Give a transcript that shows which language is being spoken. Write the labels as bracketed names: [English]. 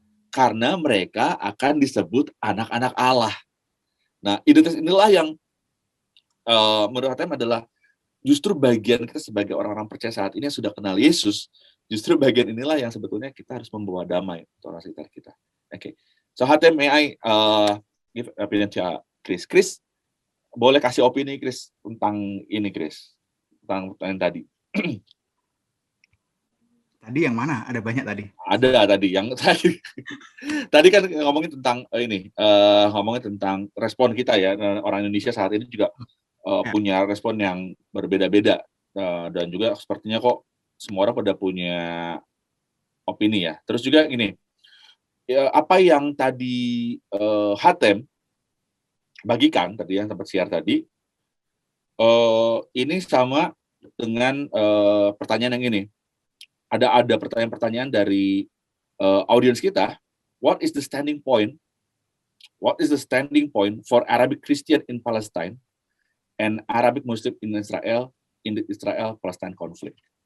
[Indonesian] Karena mereka akan disebut anak-anak Allah. Nah, identitas inilah yang menurut saya adalah justru bagian kita sebagai orang-orang percaya saat ini yang sudah kenal Yesus, justru bagian inilah yang sebetulnya kita harus membawa damai untuk orang sekitar kita. Oke. [English] So, Hatem, may I give opinion to Chris? [Indonesian] Chris, boleh kasih opini, Chris, tentang ini, Chris? Tentang pertanyaan tadi. Tadi yang mana? Ada banyak tadi. Ada tadi yang tadi kan ngomongin tentang ngomongin tentang respon kita ya, orang Indonesia saat ini juga punya respon yang berbeda-beda, dan juga sepertinya kok semua orang pada punya opini ya. Terus juga ini ya, apa yang tadi Hatem bagikan tadi yang tempat siar tadi, ini sama dengan pertanyaan yang ini. Ada pertanyaan-pertanyaan dari audiens kita. [English] What is the standing point? What is the standing point for Arabic Christian in Palestine and Arabic Muslim in Israel the Israel-Palestine conflict?